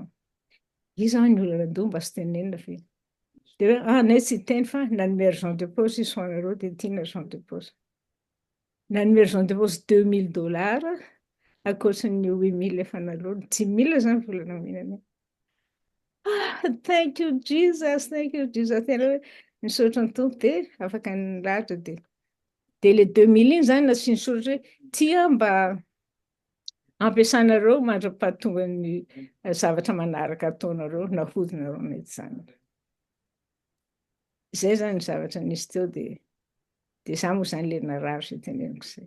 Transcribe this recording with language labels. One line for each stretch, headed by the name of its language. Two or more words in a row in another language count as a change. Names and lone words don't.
Malagasy: Io zany ny olana andoha mba tsy tenenina fe. Dia hoe anay tsy teny fa nanome
French: argent de poche
Malagasy: izy ho anareo dia tiana
French: argent de poche.
Malagasy: Nanome
French: argent de poche
Malagasy: $2,000 ankoatran'ny 8,000 efa nalony. 10,000 zany volana minanay.
English: Thank you Jesus, thank you Jesus.
Malagasy: Tena hoe nisaotra ny tompo dia afaka nilahatra dia le 2,000 iny zany nasiany soratra hoe tia mba ampiasanareo mandra-pahatonga ny zavatra manaraka ataonareo na hodinareo mety zany. Izay zany ny zavatra nisy teo dia za moa zany le narary izay teneniko izay.